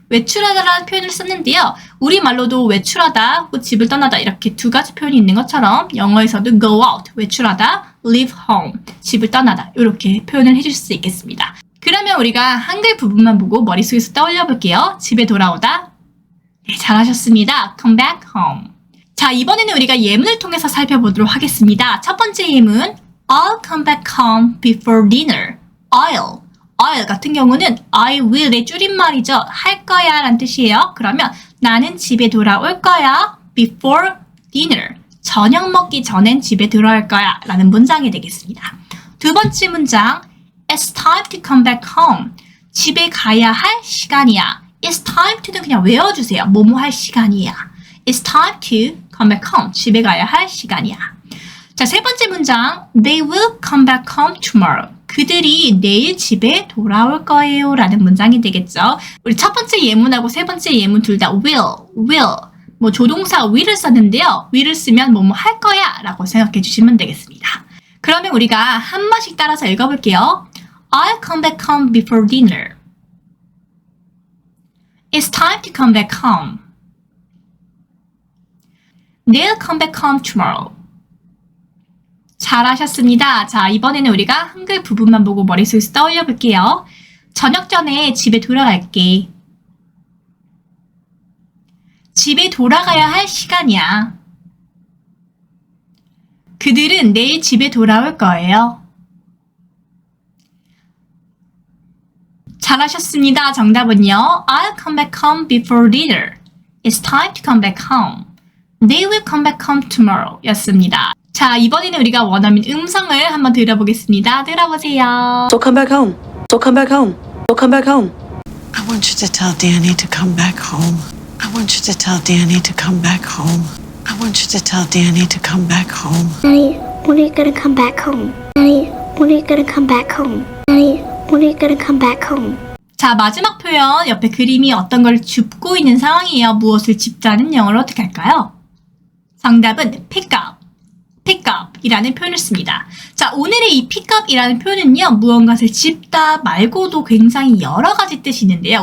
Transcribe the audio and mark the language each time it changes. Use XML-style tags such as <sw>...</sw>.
<ko>외출하다라는 표현을 썼는데요. 우리말로도 외출하다 혹은 집을 떠나다 이렇게 두 가지 표현이 있는 것처럼 영어에서도 go out, 외출하다, leave home, 집을 떠나다 이렇게 표현을 해줄 수 있겠습니다. 그러면 우리가 한글 부분만 보고 머릿속에서 떠올려 볼게요. 집에 돌아오다. 네, 잘하셨습니다. come back home. 자, 이번에는 우리가 예문을 통해서 살펴보도록 하겠습니다. 첫 번째 예문,</ko> <en>I'll come back home before dinner.</en> <ko>I'll 같은 경우는 I will의 줄임말이죠. 할 거야 라는 뜻이에요. 그러면 나는 집에 돌아올 거야</ko> <en>before dinner.</en> <ko>저녁 먹기 전엔 집에 돌아올 거야 라는 문장이 되겠습니다. 두 번째 문장,</ko> <en>It's time to come back home.</en> <ko>집에 가야 할 시간이야. It's time to는 그냥 외워주세요. 뭐뭐 할 시간이야.</ko> <en>It's time to come back home.</en> <ko>집에 가야 할 시간이야. 자, 세 번째 문장.</ko> <en>They will come back home tomorrow.</en> <ko>그들이 내일 집에 돌아올 거예요. 라는 문장이 되겠죠. 우리 첫 번째 예문하고 세 번째 예문 둘 다 will. 뭐 조동사 will을 썼는데요. will을 쓰면 뭐뭐 할 거야 라고 생각해 주시면 되겠습니다. 그러면 우리가 한 번씩 따라서 읽어볼게요.</ko> <en>I'll come back home before dinner. It's time to come back home. They'll come back home tomorrow.</en> <ko>잘하셨습니다. 자, 이번에는 우리가 한글 부분만 보고 머릿속에서 떠올려 볼게요. 저녁 전에 집에 돌아갈게. 집에 돌아가야 할 시간이야. 그들은 내일 집에 돌아올 거예요. 잘하셨습니다. 정답은요.</ko> <en>I'll come back home before dinner. It's time to come back home. They will come back home tomorrow 였습니다.</en> <ko>자, 이번에는 우리가 원어민 음성을 한번 들어보겠습니다. 들어보세요.</ko> <en>So come back home. So come back home. So come back home. I want you to tell Danny to come back home. I want you to tell Danny to come back home. I want you to tell Danny to come back home. Daddy, when are you gonna come back home? Daddy, when are you gonna come back home? Daddy, when are you gonna come back home?</en> <ko>자, 마지막 표현 옆에 그림이 어떤 걸 줍고 있는 상황이에요. 무엇을 짚자는 영어로 어떻게 할까요? 정답은 pick up. pick up 이라는 표현을 씁니다. 자, 오늘의 이 pick up 이라는 표현은요, 무언가를 짚다 말고도 굉장히 여러 가지 뜻이 있는데요.</ko>